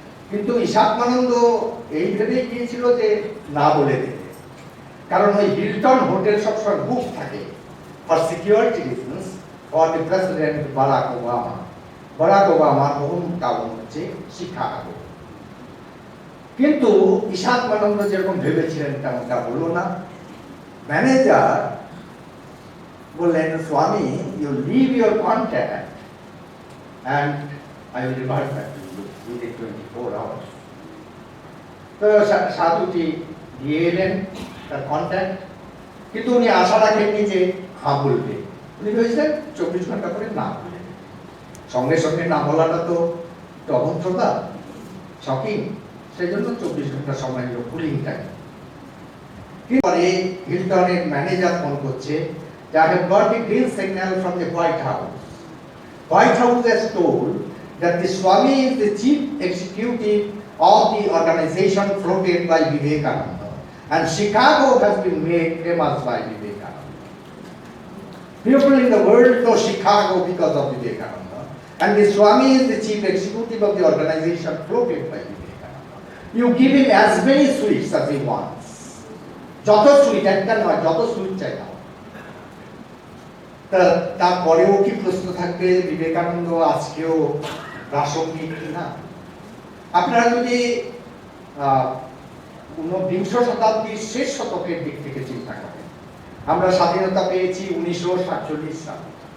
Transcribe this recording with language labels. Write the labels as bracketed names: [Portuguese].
[Bangla] কিন্তু ঈশাত্মানন্দ এই ভেবেই গিয়েছিল যে না বলে দেবে, কারণ ওই হিলটন হোটেল সবসময় বুক থাকে [English] for security reasons for the president [Bangla] Barack Obama. Barack ওবামার হোম টাউন হচ্ছে শিকাগো। কিন্তু ঈশাত্মানন্দ যেরকম ভেবেছিলেন তেমনটা হলো না। ম্যানেজার বললেন, [English] Swami, you leave your contact and I will revert back to you within 24 hours. [Bangla] তো সাধুটি দিয়ে এলেন তার কন্ট্যাক্ট, কিন্তু উনি আশা রাখেননি যে হ্যাঁ বলবে। উনি ভেবেছিলেন 24 ঘন্টা করে না বলবেন। সঙ্গে সঙ্গে না বলাটা তো অভদ্রতা, শকিং, সেই জন্য 24 ঘন্টা সময় নিল কুলিং টাইম। পরে হিলটনের ম্যানেজার ফোন করছে, [English] I have got the green signal from the White House. White House has told that the Swami is the chief executive of the organization floated by Vivekananda, and Chicago has been made famous by Vivekananda. People in the world know Chicago because of Vivekananda, and the Swami is the chief executive of the organization floated by Vivekananda. You give him as many sweets as he wants. [Bangla] যত sweet, একটা নয়, যত sweet চাই না। তারপরেও কি প্রশ্ন থাকবে বিবেকানন্দ আজকেও প্রাসঙ্গিক কিনা? আপনারা যদি 19বিংশ শতাব্দীর শেষ শতকের দিক থেকে চিন্তা করেন, আমরা স্বাধীনতা পেয়েছি 1947 সালে।